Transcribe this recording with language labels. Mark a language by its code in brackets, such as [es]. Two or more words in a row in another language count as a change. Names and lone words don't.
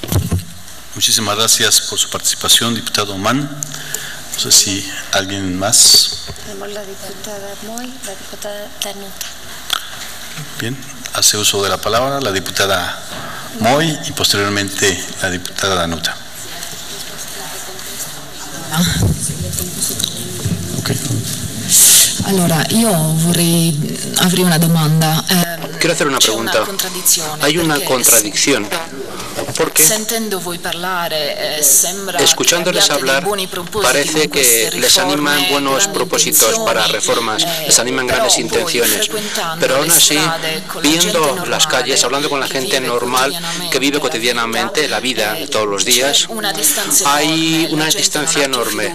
[es] Muchísimas gracias por su participación, diputado Mann. No sé si alguien más. Tenemos la diputada Moy, la diputada Danuta. Bien, hace uso de la palabra la diputada Moy y posteriormente la diputada Danuta. Okay. [it] Allora, io avrei una domanda. [es] Quiero hacer una pregunta. Hay una contradicción, porque escuchándoles hablar parece que les animan buenos propósitos para reformas, les animan grandes intenciones, pero aún así, viendo las calles, hablando con la gente normal que vive cotidianamente la vida de todos los días, hay una distancia enorme.